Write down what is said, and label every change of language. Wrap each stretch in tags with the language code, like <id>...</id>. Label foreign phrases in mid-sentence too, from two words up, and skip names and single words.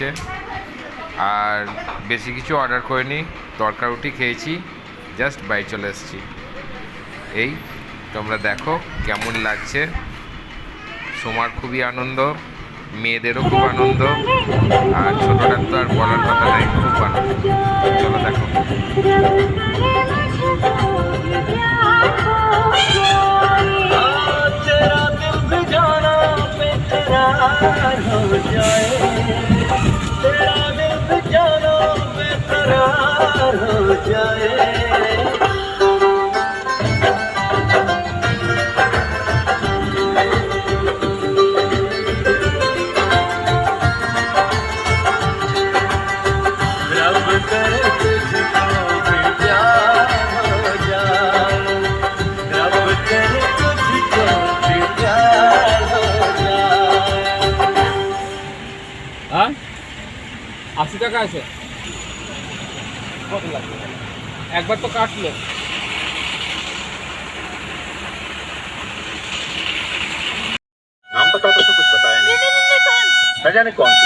<bn>আর বেশি কিছু অর্ডার করিনি, তরকা রুটি খেয়েছি, জাস্ট বাড়ি চলে এসেছি। এই তোমরা দেখো কেমন লাগছে। সোমার খুবই আনন্দ, মেয়েদেরও খুব আনন্দ, আর ছোটটার তো আর বলার কথা নেই, খুব আনন্দ। চলো দেখো।</bn> <hi>तेरा दिल भी जाना बेकरार हो जाए तेरा दिल भी जाना बेकरार हो जाए रब करे तुझको भी प्यार हो जाए रब करे तुझको भी प्यार हो जाए।</hi> <bn>হ্যাঁ 80 টাকা আছে,</bn> <hi>कब लगे</hi> <bn>একবার তো কাটলো।</bn> <hi>नाम बताओ तो कुछ बताया नहीं न जाने कौन सी</hi>